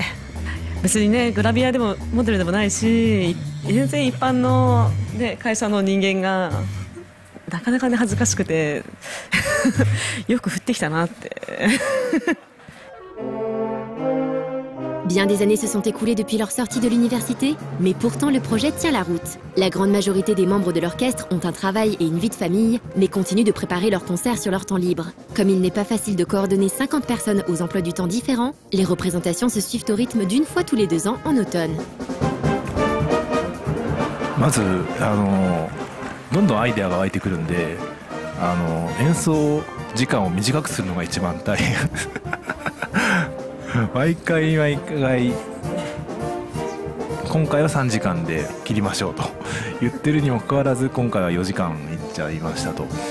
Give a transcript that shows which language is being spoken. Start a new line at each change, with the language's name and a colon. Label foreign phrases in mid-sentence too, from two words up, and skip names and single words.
Japanese: 別にねグラビアでもモデルでもないし、全然一般の、会社の人間がなかなかね恥ずかしくてよく降ってきたなって
French: Bien des années se sont écoulées depuis leur sortie de l'université, mais pourtant le projet tient la route. La grande majorité des membres de l'orchestre ont un travail et une vie de famille, mais continuent de préparer leurs concerts sur leur temps libre. Comme il n'est pas facile de coordonner 50 personnes aux emplois du temps différents, les représentations se suivent au rythme d'une fois tous les 2 ans en automne.
Japanese: まずどんどんアイデアが湧いてくるんで演奏時間を短くするのが一番大変毎回今回は3時間で切りましょうと言ってるにもかかわらず今回は4時間いっちゃいましたと。